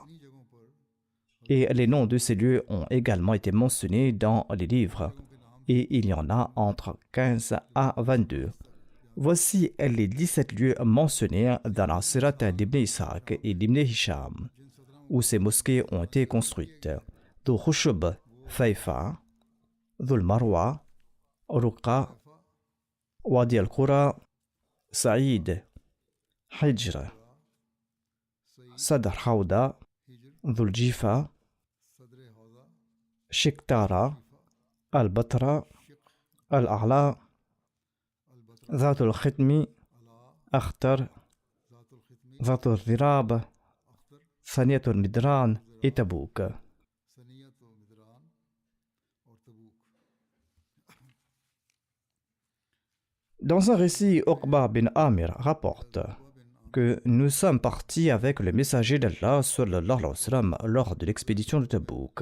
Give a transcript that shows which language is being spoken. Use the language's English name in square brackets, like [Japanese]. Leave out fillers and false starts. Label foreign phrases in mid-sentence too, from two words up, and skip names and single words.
[French] Et les noms de ces lieux ont également été mentionnés dans les livres, et il y en a entre 15 à 22. Voici les 17 lieux mentionnés dans la Sirat d'Ibn Ishaq et d'Ibn Hisham, où ces mosquées ont été construites. Dhu Khushub, Faifa, Dhul Marwa, Ruqa, Wadi al-Qura, Saïd, Hijr, Sadr Hawda, Dhul Jifa, Shiktara, Al-Batra, Al-A'la, Dhat al-Khitmi, Akhtar, Dhat al-Dhirab, Thaniyat al-Midran et Tabouk. Dans un récit, Uqba bin Amir rapporte que nous sommes partis avec le messager d'Allah [Arabic] صلى الله عليه وسلم [French] lors de l'expédition de Tabouk.